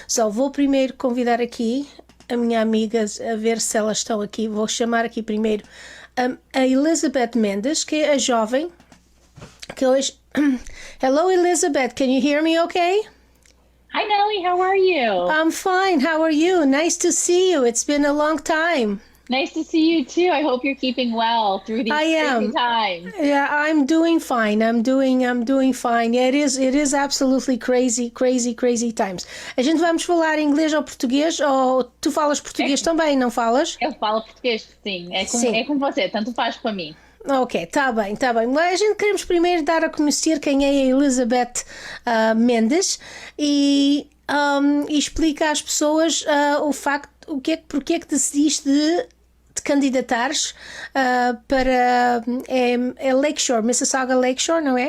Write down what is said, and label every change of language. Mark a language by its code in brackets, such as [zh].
[pt] Vou primeiro convidar aqui a minha amiga a ver se elas estão aqui. Vou chamar aqui primeiro a Elizabeth Mendes, que é a jovem que hoje... [en] Hello Elizabeth, can you hear me okay? Hi Nelly, how are you? I'm fine, how are you? Nice to see you, it's been a long time. Nice to see you too. I hope you're keeping well through these crazy times. Yeah, I'm doing fine. I'm doing fine. Yeah, it is absolutely crazy times. [pt] A gente vamos falar inglês ou português, ou tu falas português também, não falas? Eu falo português, sim. É com você, tanto faz para mim. Ok, tá bem. Mas a gente queremos primeiro dar a conhecer quem é a Elizabeth Mendes e explica às pessoas o facto, porque é que decidiste de candidatares para Lakeshore, Mississauga Lakeshore, não é?